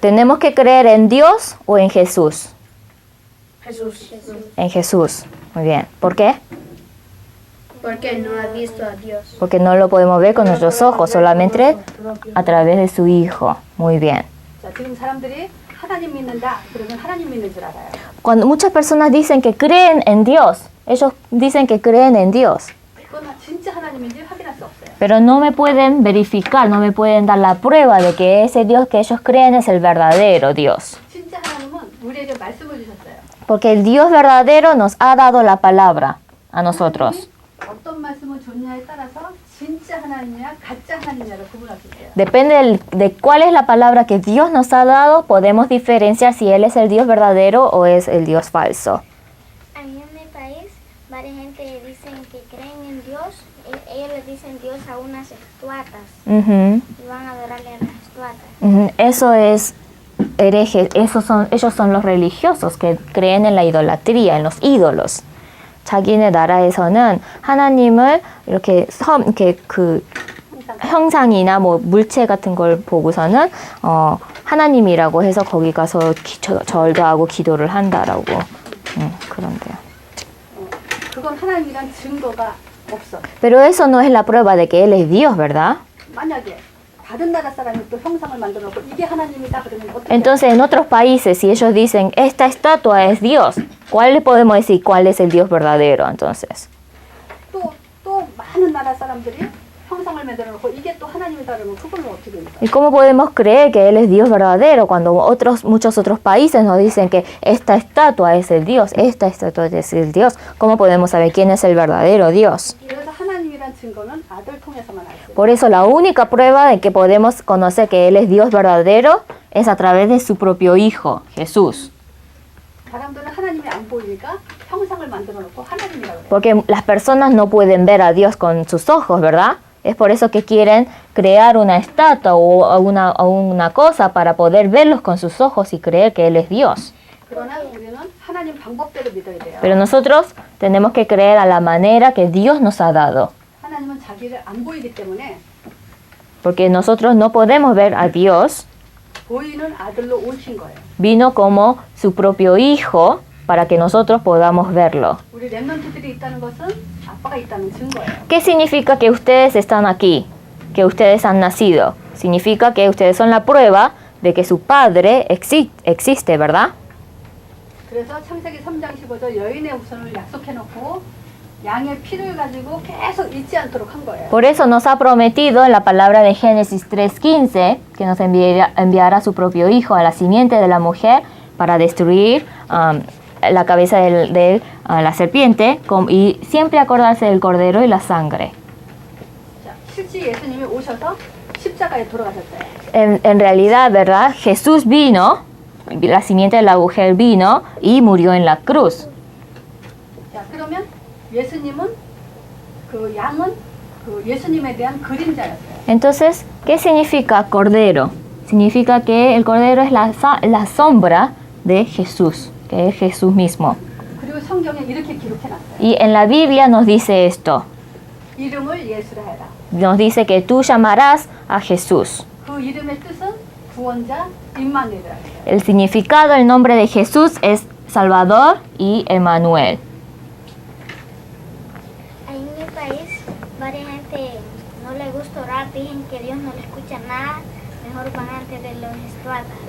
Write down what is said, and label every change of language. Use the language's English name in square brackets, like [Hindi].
[Spanish] ¿Tenemos que creer en Dios o en Jesús? Jesús. En Jesús. Muy bien. ¿Por qué? Porque no ha visto a Dios. Porque no lo podemos ver con nuestros ojos, solamente a través de su Hijo. Muy bien. [Korean] 자, 지금 사람들이 하나님 믿는다. 그러면 하나님 믿는 줄 알아요. [Spanish] Cuando muchas personas dicen que creen en Dios, ellos dicen que creen en Dios. [Korean] 그건 진짜 하나님인지 확인할 수 없어요. [Spanish] Pero no me pueden verificar, no me pueden dar la prueba de que ese Dios que ellos creen es el verdadero Dios. [Korean] 진짜 하나님은 우리에게 말씀을 주셨어요. [Spanish] Porque el Dios verdadero nos ha dado la palabra a nosotros. [Korean] 어떤 말씀을 줬냐에 따라서 진짜 하나님이냐 가짜 하나님이냐를 구분할 수 있어요. [Spanish] Depende de cuál es la palabra que Dios nos ha dado, podemos diferenciar si Él es el Dios verdadero o es el Dios falso. Ahí en mi país, varias gente dicen que creen en Dios. Ellos le dicen Dios a unas estatuas Ujú, y van a adorarle a las estatuas. ujú. Eso es hereje, ellos son los religiosos que creen en la idolatría, en los ídolos. [Korean] 자기네 나라에서는 하나님을 이렇게 그 형상이나 뭐 물체 같은 걸 보고서는 하나님이라고 해서 거기 가서 절도 하고 기도를 한다라고 그런데요. 그건 하나님이란 증거가 없어. [Spanish] Pero eso no es la prueba de que él es Dios, ¿verdad? [Korean] 만약에 다른 나라 사람이 또 형상을 만들어 놓고 이게 하나님이다 그러면 어떻게? [Spanish] Entonces, en otros países, si ellos dicen, esta estatua es Dios, ¿cuál le podemos decir cuál es el Dios verdadero, entonces? [Korean] 또 많은 나라 사람들이 형상을 만들어 놓고 이게 또 하나님이다 그러면 그걸 어떻게 됩니까? [Spanish] ¿Y cómo podemos creer que Él es Dios verdadero cuando muchos otros países nos dicen que esta estatua es el Dios, esta estatua es el Dios? ¿Cómo podemos saber quién es el verdadero Dios? [Korean] 그래서 하나님이란 증거는 아들 통해서만 알 수 있어요. [Spanish] Por eso la única prueba de que podemos conocer que Él es Dios verdadero es a través de su propio Hijo, Jesús. [Korean] 사람들은 하나님이 안 보이니까 형상을 만들어 놓고 하나님이라고 그래요. [Spanish] Porque las personas no pueden ver a Dios con sus ojos, ¿verdad? Es por eso que quieren crear una estatua o una cosa para poder verlos con sus ojos y creer que Él es Dios. [Korean] 그러나 우리는 하나님 방법대로 믿어야 돼요. [Spanish] Pero nosotros tenemos que creer a la manera que Dios nos ha dado. [Korean] 하나님은 자기를 안 보이기 때문에 [Spanish] Porque nosotros no podemos ver a Dios. [Korean] 보이는 아들로 오신 거예요. [Spanish] Vino como su propio Hijo para que nosotros podamos verlo. [Korean] 우리 렘넌트들이 있다는 것은 아빠가 있다는 증거예요. [Spanish] ¿Qué significa que ustedes están aquí? Que ustedes han nacido. Significa que ustedes son la prueba de que su Padre existe, ¿verdad? [Korean] 그래서 창세기 3장 15절 여인의 후손을 약속해놓고 양의 피를 가지고 계속 잊지 않도록 한 거예요. [Spanish] Por eso nos ha prometido en la palabra de Génesis 3:15 que nos enviará su propio Hijo a la simiente de la mujer para destruir la cabeza de la serpiente y siempre acordarse del cordero y la sangre. [Korean] 자, 실제 예수님이 오셔서 십자가에 돌아가셨어요. [Spanish] En realidad, ¿verdad? Jesús vino, la simiente de la mujer vino y murió en la cruz. [Korean] 자, 그러면 예수님은 그 양은 그 예수님에 대한 그림자였어요. [Spanish] Entonces, ¿qué significa cordero? Significa que el cordero es la sombra de Jesús, que es Jesús mismo. [Korean] 그리고 성경에 이렇게 기록해놨어요. [Spanish] Y en la Biblia nos dice esto. [Korean] 이름을 예수라 해라. [Spanish] Nos dice que tú llamarás a Jesús. [Korean] 그 이름의 뜻은 구원자 임마누엘이라 해요. [Spanish] El significado del nombre de Jesús es Salvador y Emmanuel. Ahí en mi país, varias gente no le gusta orar, dicen que Dios no le escucha nada, mejor van antes de los estatuas.